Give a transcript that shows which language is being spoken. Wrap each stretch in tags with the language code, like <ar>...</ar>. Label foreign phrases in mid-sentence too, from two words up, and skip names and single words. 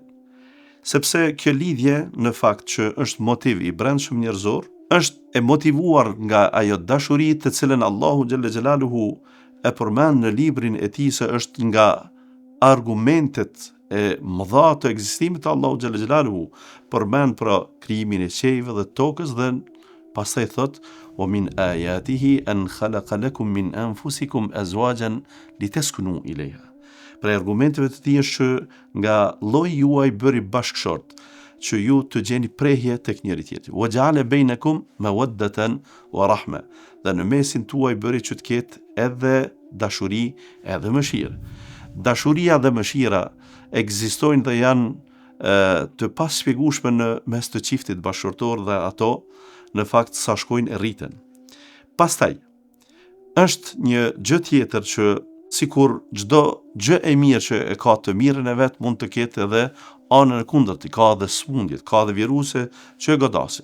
<sq>Sepse kjo lidhje në fakt që është motiv i brendshëm njerëzor, është e motivuar nga ajo dashuri të cilën Allahu</sq> <ar>جل جلاله</ar> <sq>e përmend në librin e tij se është nga argumentet e mëdha të ekzistimit të Allahu</sq> <ar>جل جلاله,</ar> <sq>përmend për krijimin e qiejve dhe tokës dhe pastaj thot:</sq> <ar>"ومن آياته أن خلق لكم من أنفسكم أزواجا لتسكنوا إليها."</ar> <sq>Pra argumenteve të tij është që nga lloji juaj bëri bashkëshort, që ju të gjeni prehje tek njëri tjetri.</sq> <ar>وجعل بينكم مودة ورحمة.</ar> <sq>Dhe në mesin tuaj bëri që të ketë edhe dashuri, edhe mëshirë. Dashuria dhe mëshira ekzistojnë dhe janë të paspjegueshme në mes të çiftit bashkëshortor dhe ato në fakt sa shkojnë e rriten. Pastaj është një gjë tjetër që sikur çdo gjë e mirë që e ka të mirën e vet mund të ketë edhe anën e kundërt, ka edhe smundjet, ka edhe viruse që e godasin.</sq>